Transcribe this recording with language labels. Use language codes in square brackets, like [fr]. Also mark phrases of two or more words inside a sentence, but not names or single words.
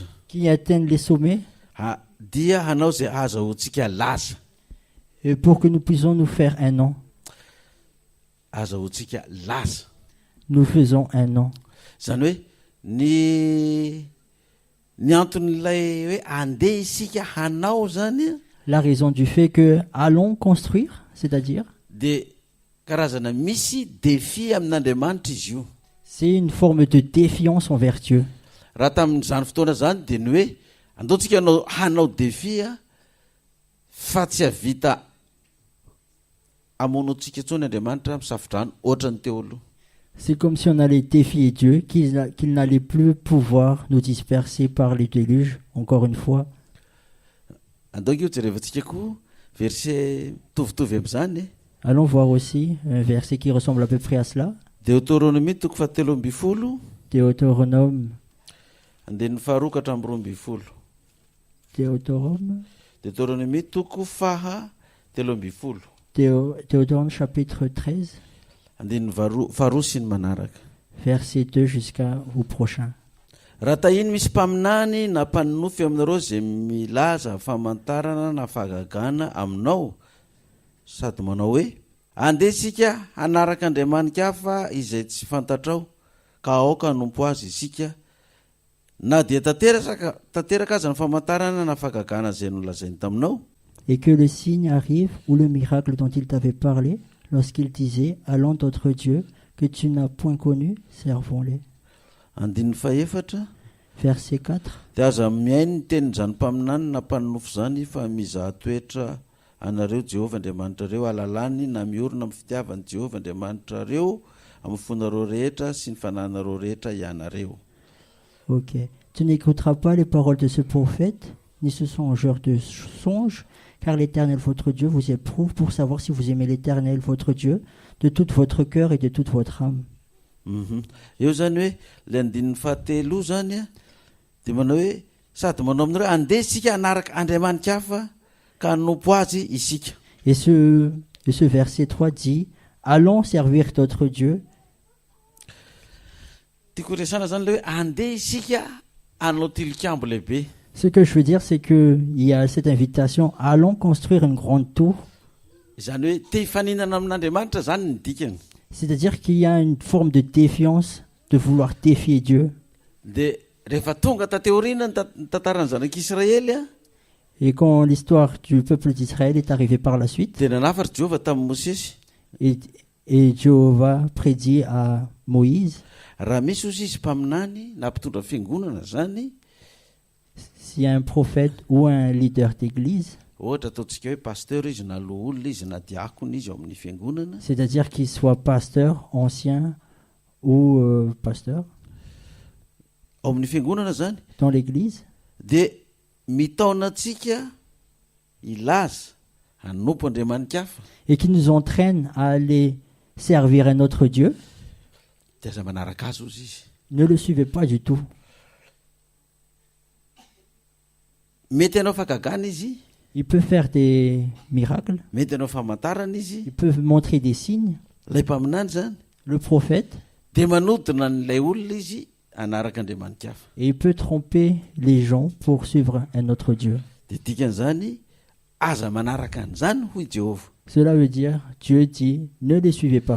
[fr] qui atteigne les sommets, [mg] dia hanao izay azahoantsika laza. [fr] et pour que nous puissions nous faire un nom. [mg] Azahoantsika laza. [fr] Nous faisons un nom. [mg] Zany hoe ny anton'ilay hoe andeha isika hanao zany [fr] La raison du fait que allons construire, c'est-à-dire, [mg] dia karazana misy défi amin'Andriamanitra izy io. [fr] c'est une forme de défiance envers Dieu. [mg] Raha tamin'izany fotoana zany dia ny hoe andaotsika hanao défi fa tsy havita amono antsika intsony Andriamanitra amin'ny safidrano ohatrany teo aloha. [fr] C'est comme si on allait défier Dieu, qu'il n'allait plus pouvoir nous disperser par les déluges, encore une fois. [mg] Andaoko io jerevantsika koa verset mitovitovy amin'izany. [fr] Allons voir aussi un verset qui ressemble à peu près à cela. [mg] Deutéronomie toko fahatelo amby folo [fr] Deutéronome. [mg] andehan'ny faharoa ka hatramin'ny roa amby folo. [fr] Deutéronome. [mg] Deutéronomie toko faha telo amby folo [fr] Théodore chapitre 13, [mg] andehan'ny faharoa sy ny manaraka. [fr] verset 2 jusqu'au prochain. [mg] Raha tahiny misy mpaminany na mpaninofy aminareo zay milaza famantarana na fahagagana aminao sady manao hoe andeha isika hanaraka andriamanika hafa izay tsy fantatrao ka aoka nompo azy isika na dia tanteraka aza ny famantarana na fagagana zay nolazainy taminao. [fr] Et que le signe arrive ou le miracle dont il t'avait parlé lorsqu'il disait, allons d'autres dieux que tu n'as point connus, servons-les. [mg] Andininy faefatra [fr] Verset 4. [mg] dia aza miainy ny tenin'izany mpaminany na mpaninofo zany fa mizaha toetra anareo Jehovah Andriamanitra reo alalany na miorona amin'ny fitiavan'i Jehovah Andriamanitra reo amin'ny fonareo rehetra sy ny fananareo rehetra ianareo. Ok. [fr] Tu n'écouteras pas les paroles de ce prophète, ni ce songeur de songe, car l'Éternel votre Dieu vous éprouve pour savoir si vous aimez l'Éternel votre Dieu de tout votre cœur et de toute votre âme. [mg] Eo zany hoe le andininy fahatelo zany a dia manao hoe sady manao aminareo andeha isika hanaraka andriamanika hafa ka hanompo azy isika. [fr] Et ce verset 3 dit, allons servir d'autres dieux. [mg] Tiako resana zany le hoe andeha isika hanao tilikambo lehibe. [fr] Ce que je veux dire, c'est qu'il y a cette invitation, allons construire une grande tour. [mg] Zany hoe te hifaninana amin'Andriamanitra zany ny dikany. [fr] C'est-à-dire qu'il y a une forme de défiance, de vouloir défier Dieu. [mg] Dia rehefa tonga tateoriana ny tantaran'ny zanak'Israely a [fr] Et quand l'histoire du peuple d'Israël est arrivée par la suite, [mg] dia nanafatra Jehovah tamin'ny Mosesy. [fr] et Jéhovah prédit à Moïse, [mg] Raha misy ozy izy mpaminany na mpitondra fiangonana zany, [fr] s'il y a un prophète ou un leader d'église, [mg] ohatra ataontsika hoe pasteur izy na loholona izy na diakona izy ao amin'ny fiangonana, [fr] c'est-à-dire qu'il soit pasteur, ancien ou pasteur [mg] ao amin'ny fiangonana zany, [fr] dans l'église, [mg] dia mitaona antsika ilaza hanompo andriamanika hafa [fr] et qui nous entraîne à aller servir un autre Dieu, [mg] dia aza manaraka azy ozy izy. [fr] ne le suivez pas du tout. [mg] Mety anao fagagana izy, [fr] Il peut faire des miracles, [mg] mety anao famantarana izy, [fr] il peut montrer des signes. [mg] ilay mpaminany zany [fr] Le prophète, [mg] dia manodina n'ilay olona izy hanaraka andriamanika hafa. [fr] et il peut tromper les gens pour suivre un autre Dieu. [mg] Dia dikan'izany aza manaraka an'izany hoy Jehovah. [fr] Cela veut dire, Dieu dit, ne les suivez pas.